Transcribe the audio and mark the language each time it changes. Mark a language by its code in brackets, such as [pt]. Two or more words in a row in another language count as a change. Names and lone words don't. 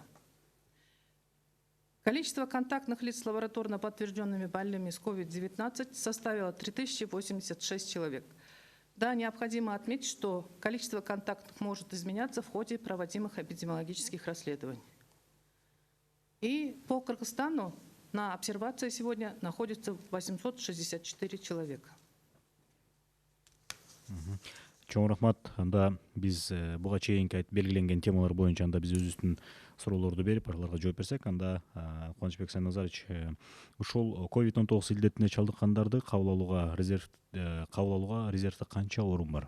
[ru] Количество контактных лиц с лабораторно подтвержденными больными с COVID-19 составило 3086 человек. Да, необходимо отметить, что количество контактов может изменяться в ходе проводимых эпидемиологических расследований. И по Кыргызстану на обсервации сегодня находится 864 человека. [ky] Чоң рахмат. Анда биз буга чейинки белгиленген темалар боюнча анда биз өзүбүздүн суроолорду берип, аларга жооп берсек, анда Кубанычбек Сайназарович, ушул COVID-19 илдетине чалдыккандарды кабыл алууга резервде канча орун бар?